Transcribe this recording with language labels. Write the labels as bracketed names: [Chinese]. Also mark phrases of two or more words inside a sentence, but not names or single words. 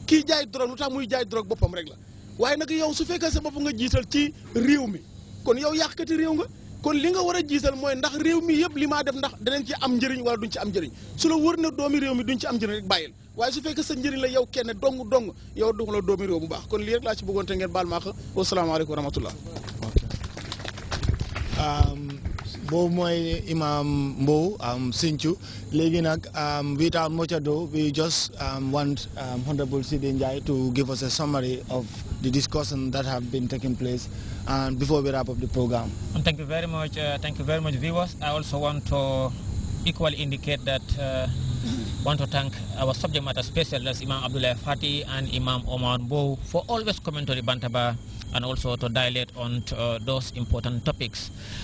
[Wolof] kii jaay drogue lu tax muy jaay drogue boppam rek la waaye nag yow su fekkee sa bopp nga jiital ci réew mi kon yow yàqkati réew nga kon li nga war a jiital mooy ndax réew mi yëpp li maa def ndax danañ ci am njëriñ wala duñ ci am njëriñ su la wër na doomi réew mi duñ ci am njëriñ rek bàyyil waaye su fekkee sa njëriñ la yow kenn dong yow du la doomi réew bu baax kon lii rek laa ci bëggoon te ngeen baal maa ko [Arabic] والسلام عليكم ورحمة الله [Wolof] boobu mooy Imam Mbow Sinthiou léegi nag [English] without much ado we just want Honorable Sidi Njie to give us a summary of the discussion that have been taking place and before we wrap up the program. Thank you very much, viewers. I also want to equally indicate that want to thank our subject matter specialists Imam Abdullah Fati and Imam Omar Mbow for always coming to the Bantaba and also to dilate on those important topics.